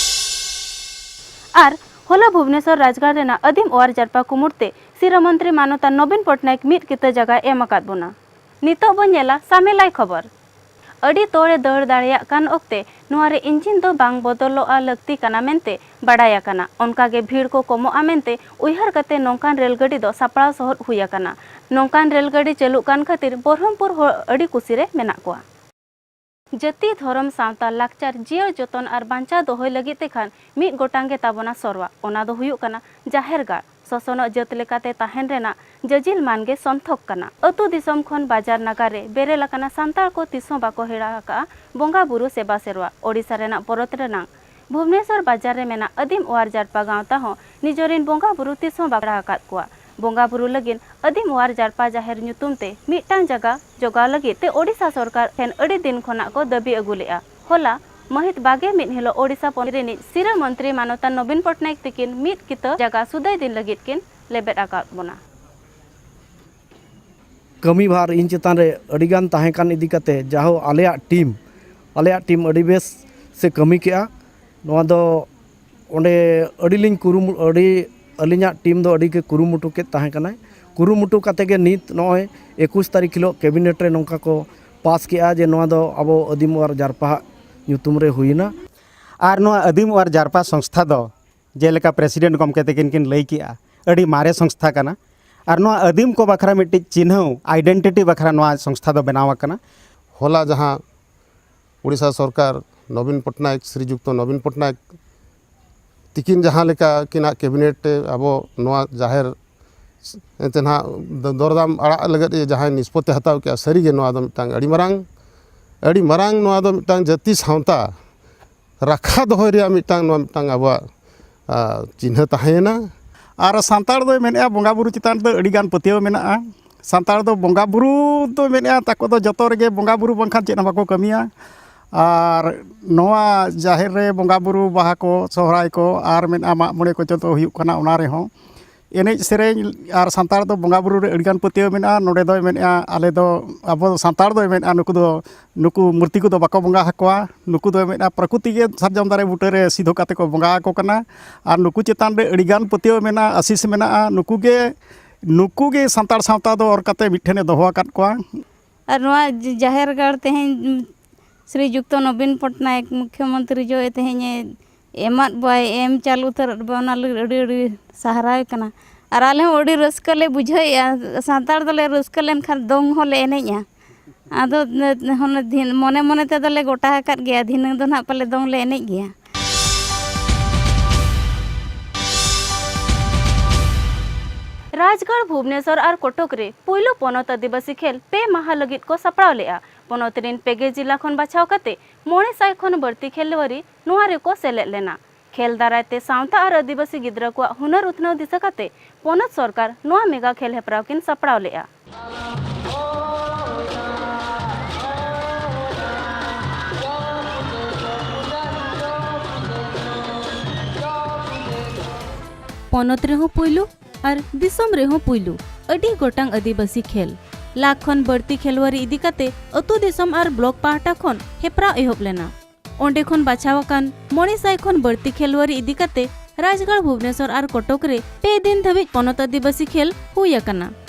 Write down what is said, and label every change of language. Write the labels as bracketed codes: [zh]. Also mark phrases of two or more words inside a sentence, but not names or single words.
[sat] आर होला भुवनेश्वर राजगढ़ रेना अदीम ओआर जारपा कुमुरते सिरा मंत्री मानवता नवीन पटनायक मित किता जगह एम आकाद बोना नितो बन नेला सामेलाई खबर अड़ी तोड़े दौड़ दाड़िया कान ओक्ते नुआरे इंजिन दो बांग बदलोआ लगती काना मेनते बाडाया काना उनकागे भीड़ को कमोआ मेनते उयहार कते नौकान रेलगाड़ी दो सापड़ा सहर हुया काना नौकान रेलगाड़ी चलू कान खातिर बरहमपुर हो अड़ी कुसीरे मेना कोआ जति धर्म सावता लाकचार जियर जतन और बांचा दोहय लगी ते खान मिद गोटांगे ताबना सरवा ओना दो हुयुक काना जाहेर गाड़ ससनो जत लेकाते ताहेन रेना जजिल मानगे संथक काना अतु दिसम खन बाजार नगारे बेरेला काना सांताल को तिसो बाको हेड़ा का बोंगा बुरु सेबा सेरवा ओडिसा रेना परत रेना भुवनेश्वर बाजार रे मेना अदीम ओआर जारपा गांवता हो निजोरिन बोंगा बुरु तिसो बाकड़ा आकाद कोआ बोंगा बुरु लगिन अदीम ओआर जारपा जाहेर ᱧᱩᱛᱩᱢ ते मिटान जगह जोगा लगी ते ओडिसा सरकार ठेन अड़ी दिन खना को दाबी अगुलेआ होला महित बागे मिद हिलो ओडिसा पनिरेनि सिरा मंत्री मानवता नवीन पटनायक तिकिन मिद कित जगह सुदाय दिन लगित किन लेबेट आकाद बोना कमी भार इन चेतान रे अडिगान ताहेकान इदी कते जाहो आलेया टीम अडी बेस से कमी केआ नोआ दो ओंडे अडिलिंग कुरुमु अडी अलिया टीम दो अडी के कुरुमुटु के ताहेकाना कुरुमुटु काते के नित नय 21 तारीख हिलो कैबिनेट रे नोंका को पास केआ जे नोआ दो अबो अदीम ओआर जारपा ᱧᱩᱛᱩᱢ रे हुईना आर नोआ अदीम ओआर जारपा संस्था दो जेलेका प्रेसिडेंट गमके तकिन किन लई किया अडी मारे संस्था कना आर नोआ अदीम को बखरा मिट्टी चिन्ह आइडेंटिटी बखरा नोआ संस्था दो बनावा कना होला जहां उड़ीसा सरकार नवीन पटनायक श्रीजुक्त नवीन पटनायक तिकिन जहां लेका किना कैबिनेट अबो नोआ जाहेर एतना दरदाम आड़ा लगत जहां निष्पत्ति हताव के सरी गे नोआ दो मिटांग अड़ी मरांग नोआ दो मिटांग जाति सावता राखा दोहय रिया मिटांग नोआ मिटांग आबा चिन्ह ताहेना आर सांताड़ दो मेना बोंगा बुरु चितान दो अड़ी गान पतियो मेना सांताड़ दो बोंगा बुरु दो मेना ताको दो जतो रेगे बोंगा बुरु बंखान चेना बाको कमिया आर नोआ जाहेर रे बोंगा बुरु बाहा को सोहराय को आर मेना मा मोड़े को जतो हुयुक कना ओना रे हो एनेज सेरेñ आर सांताड़ दो बोंगा बुरु रे अड़ी गान पतियो मेना नोडे दो मेना आले दो अब सांताड़ दो मेना नुकु मूर्ति को दो बाको बोंगा हकवा नुकु दो मेना प्रकृति के सारजम दारे बुटे रे सीधो काते को बोंगा को कना आर नुकु चेतान रे अड़ी गान पतियो मेना आशीष मेना नुकु गे सांताड़ सावता दो और काते मिठेने दोहो आकाद कोआ और नोआ जाहेर गाड़ तेहेñ श्रीजुक्त नवीन पटनायक मुख्यमंत्री जो तेहेñ एमात बाय एम चालू तर बना अड़ी सहाराय कना और आले अड़ी रस्का ले बुझाइया सांताड़ दले रस्का लेन खान दोंग होले एनेजा आदो होने दिन मने मने ते दले गोटा हकात गया दिन दो ना पाले दोंग ले एनेज गया राजगढ़ भुवनेश्वर और कटक रे पुइलो पनत आदिवासी खेल पे माह लगित को सपड़ाव लेआ पनत रेन पेगे जिला खन बाछाव कते 900 खन बढ़ती खेलवरी नुआ रे को सेलेद लेना खेल दारायते सावता और आदिवासी गिद्रा को हुनर उथनाव दिशा कते पनत सरकार नुआ मेगा खेल हेपराव किन सपड़ाव लेआ पनत रे हो पुइलू और दिसम रे हो पुइलू अडी गोटांग आदिवासी खेल लाख खन बढ़ती खेलवारी इदी कते अतु दिसम और ब्लॉक पाहटा खन हेपरा एहब लेना ओंडे खन बाछावाकान 900 खन बढ़ती खेलवारी इदी कते राजगढ़ भुवनेश्वर और कटक रे 2 दिन धाबिज पनत आदिवासी खेल हुई आकना